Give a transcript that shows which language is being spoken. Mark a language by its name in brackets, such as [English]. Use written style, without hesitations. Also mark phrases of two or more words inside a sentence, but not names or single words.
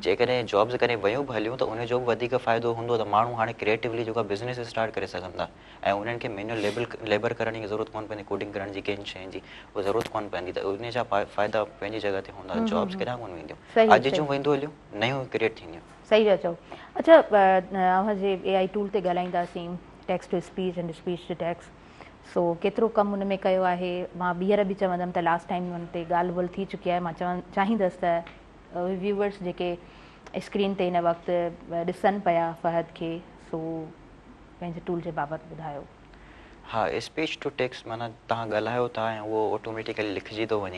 [Sindhi] जेकॾहिं जॉब्स करे वियूं बि हलियूं त उनजो बि वधीक फ़ाइदो हूंदो त माण्हू हाणे क्रिएटिवली जेको आहे बिज़नेस स्टार्ट करे सघनि था, ऐं उन्हनि खे मैनुअल लेबर करण जी ज़रूरत कोन पवंदी, कोडिंग करण जी कंहिं शइ जी उहा ज़रूरत कोन पवंदी, त उन जा फ़ाइदा पंहिंजी जॻह ते हूंदा। जॉब्स केॾांहुं कोन वेंदियूं, अॼु जूं वेंदियूं हलियूं, नयूं क्रिएट थींदियूं। सही था चओ। अच्छा अव्हां जे [English] AI tool [Sindhi] ते ॻाल्हाईंदासीं, [English] Text to speech and speech to text. [Sindhi] सो केतिरो कमु हुन में कयो आहे? मां ॿीहर बि चवंदमि त [English] last time [Sindhi] हुन ते ॻाल्हि ॿोल्हि थी चुकी आहे। मां चाहींदसि त व्यूवर्स जेके स्क्रीन ते हिन वक़्तु ॾिसनि पिया फ़हद खे, सो पंहिंजे टूल जे बाबति ॿुधायो। हा, [English] speech to text [Sindhi] माना तव्हां ॻाल्हायो था ऐं उहो ऑटोमेटिकली लिखिजी थो वञे।